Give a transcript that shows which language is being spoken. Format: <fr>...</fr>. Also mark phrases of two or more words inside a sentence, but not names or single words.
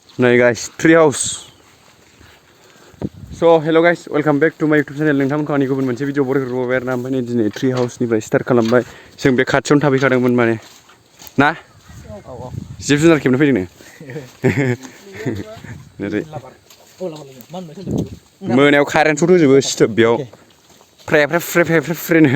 <en>Hey guys, tree house. So hello guys, welcome back to my YouTube channel.</en> <brx>नोंथांमोनखौ आंनि गुबुन मोनसे भिडिअ बरायग्रोबाय आरोना ओमफ्राय दिनै ट्री हाउसनिफ्राय स्टार्ट खालामबाय जों बे खाथियावनो थाफैखादोंमोन माने ना जिब जुनार खेबनो फैदोंनो मोनायाव कारेन्ट सर्ट होजोबो सिथोब बेयाव फ्रेनो</brx>